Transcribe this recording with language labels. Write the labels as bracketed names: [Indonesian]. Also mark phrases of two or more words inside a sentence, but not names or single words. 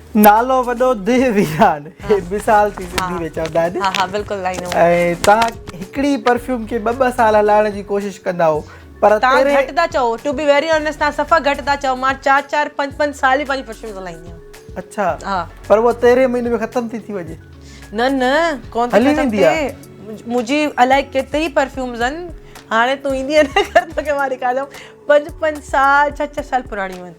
[Sindhi] नालो वॾो दिलि वीरान मिसाल थी सिंधी में चवंदा आहिनि। हाँ हाँ बिल्कुलु लाइन ऐं तव्हां हिकिड़ी परफ्यूम खे 2-2 साल हलाइण जी कोशिशि कंदा हो पर तव्हां तेरे घटि था चओ, [English] to be very honest [Sindhi] तव्हां सफ़ा घटि था चओ। मां 4-4, 5-5 साल ई पंहिंजी परफ्यूम हलाईंदी आहियां। अच्छा हा पर वो तेरे महीने में ख़तम थी वञे। न कोन थी हली ख़तमु वेंदी आहे। थिए। मुंहिंजी अलाए केतिरी परफ्यूम्स आहिनि, हाणे तूं ईंदी न कर तोखे मां ॾेखारियां 5-5 साल 6-6 साल पुराणियूं आहिनि।